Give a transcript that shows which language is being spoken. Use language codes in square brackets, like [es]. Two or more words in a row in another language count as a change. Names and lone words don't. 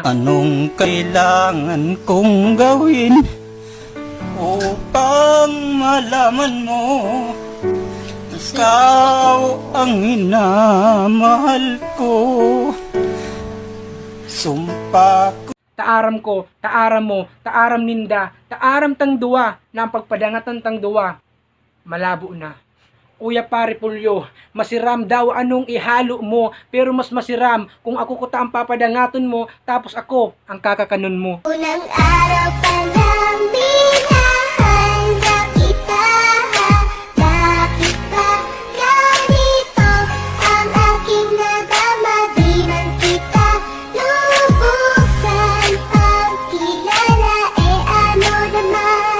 [tl] Anong kailangan kong gawin upang malaman mo ikaw ang minamahal ko? Sumpa ko. [bik] Taaram ko, taaram mo, taaram ninda, taaram tang duwa, na ang pagpadangatan tang duwa, malabo na. Uya pare Pulyo, masiram daw anong ihalo mo, pero mas masiram kung ako ko ta ang papadangaton mo, tapos ako ang kakakanon mo. [tl] Unang araw pa lang binahanda kita. Bakit ba ganito ang aking nadama? Di man kita lubusan pagkilala, ano naman?